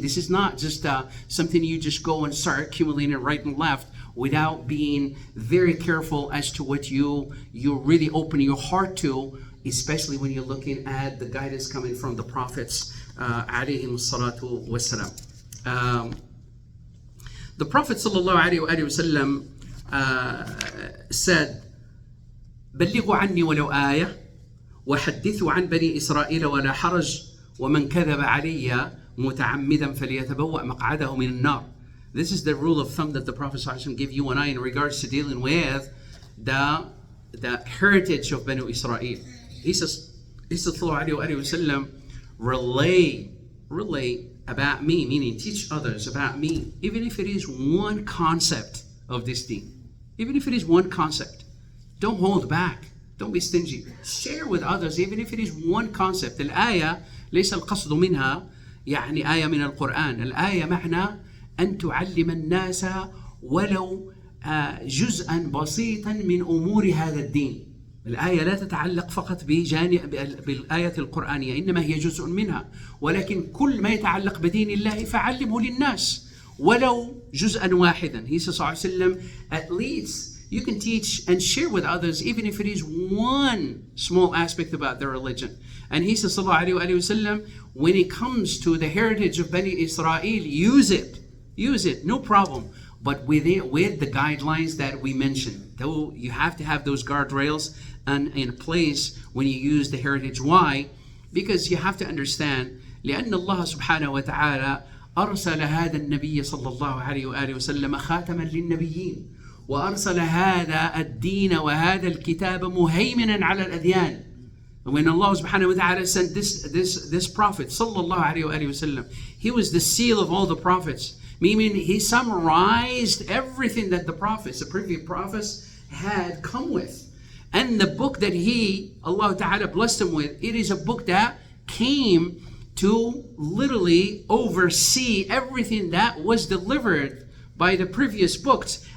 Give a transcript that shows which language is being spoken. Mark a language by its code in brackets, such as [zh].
[en] This is not just something you just go and start accumulating right and left without being very careful as to what you really open your heart to, especially when you're looking at the guidance coming from the prophets, alayhim salatu wassalam. The Prophet sallallahu alayhi wa sallam said, [ar] بلغوا عني ولو آية وحدثوا عن بني إسرائيل ولا حرج ومن كذب علي متعمدا فليتبوأ مقعده من النار. [en] This is the rule of thumb that the Prophet sallallahu alayhi wa sallam gave you and I in regards to dealing with the heritage of Banu Israel. He says sallallahu alayhi wa sallam, relay about me, meaning teach others about me, even if it is one concept of this deen. Even if it is one concept. Don't hold back. Don't be stingy. Share with others, even if it is one concept. [ar] الآية ليس القصد منها يعني آية من القرآن. الآية معنى أن تعلم الناس ولو جزءا بسيطا من أمور هذا الدين. الآية لا تتعلق فقط بالآية القرآنية، إنما هي جزء منها، ولكن كل ما يتعلق بدين الله فعلمه للناس ولو جزءا واحدا. [en] He says [ar] صلى الله عليه وسلم, [en] at least you can teach and share with others even if it is one small aspect about their religion. And he says [ar] صلى الله عليه وسلم, [en] when it comes to the heritage of Bani Israel, use it, no problem. But with the guidelines that we mentioned, though you have to have those guardrails and in place when you use the heritage. Why? Because you have to understand, [ar] لأن الله سبحانه وتعالى أرسل هذا النبي صلى الله عليه وآله وسلم خاتما للنبيين وأرسل هذا الدين وهذا الكتاب مهيمنا على الأديان. [en] When Allah subhanahu wa ta'ala sent this prophet sallallahu alayhi wa sallam, he was the seal of all the prophets. Meaning he summarized everything that the previous prophets had come with. And the book that Allah Ta'ala blessed him with, it is a book that came to literally oversee everything that was delivered by the previous books.